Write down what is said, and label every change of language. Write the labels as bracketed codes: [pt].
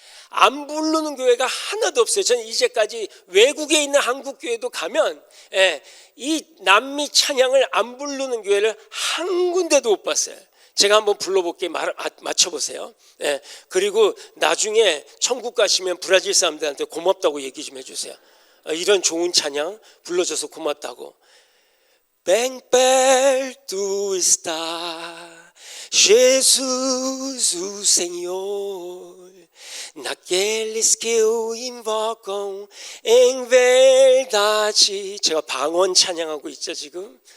[ko] 안 부르는 교회가 하나도 없어요. 저는 이제까지 외국에 있는 한국 교회도 가면 이 남미 찬양을 안 부르는 교회를 한 군데도 못 봤어요. 제가 한번 불러볼게요. 맞춰보세요. 그리고 나중에 천국 가시면 브라질 사람들한테 고맙다고 얘기 좀 해주세요. 이런 좋은 찬양 불러줘서 고맙다고. [pt] Bem perto está Jesus, o Senhor, naqueles que o invocam em verdade. [ko] 제가 방언 찬양하고 있죠 지금.